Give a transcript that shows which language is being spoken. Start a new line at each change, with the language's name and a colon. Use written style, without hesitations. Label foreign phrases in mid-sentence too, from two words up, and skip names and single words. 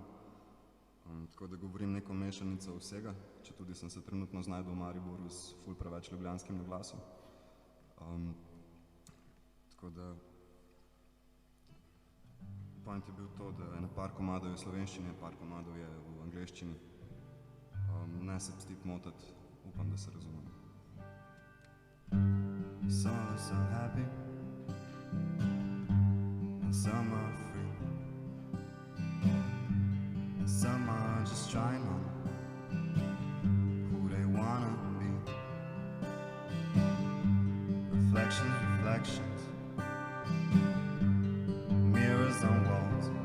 Slovenian: Tako da govorim neko mešanico vsega, če tudi sem se trenutno znajdel v Mariboru s ful preveč ljubljanskim naglasom. Tako da point je bil to, da ena par komadov je v slovenščini, par komadov je v angleščini. Ne se pustiti motati, upam, da se razumemo.
English: Some of us are happy, and some are free, and some are just trying on who they wanna be. Reflections, reflections, mirrors on walls.